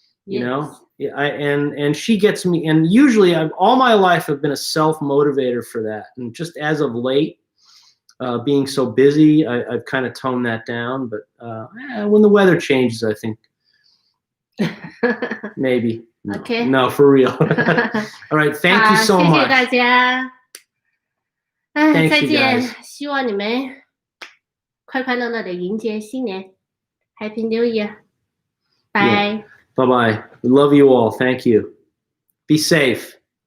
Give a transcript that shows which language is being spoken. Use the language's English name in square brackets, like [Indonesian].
[English] And she gets me, and usually all my life I've been a self-motivator for that. And just as of late, being so busy, I've kind of toned that down. But when the weather changes, I think maybe. No, okay. No, for real. All right, thank you so much. [Chinese] 谢谢大家。再见，希望你们快快乐乐的迎接新年。 [English] Happy New Year. Bye. Bye-bye. We love you all. Thank you. Be safe.